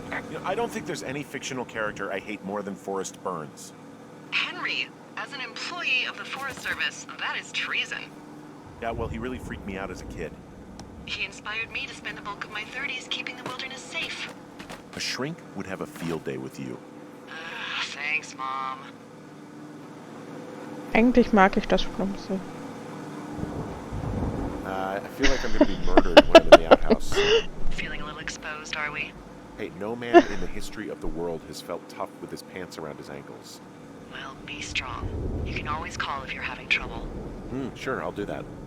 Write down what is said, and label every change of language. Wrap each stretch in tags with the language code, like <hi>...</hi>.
<en>You know, I don't think there's any fictional character I hate more than Forrest Burns. Henry, as an employee of the Forest Service, that is treason. Yeah, well, he really freaked me out as a kid. He inspired me to spend the bulk of my 30s keeping the wilderness safe. A shrink would have a field day with you. Thanks, Mom.</en> <de>Eigentlich mag ich das Schlumpse.</de> <en>I feel like I'm gonna be murdered when I'm in the outhouse. Feeling a little exposed, are we? Hey, no man in the history of the world has felt tough with his pants around his ankles. Well, be strong. You can always call if you're having trouble. Sure, I'll do that.</en>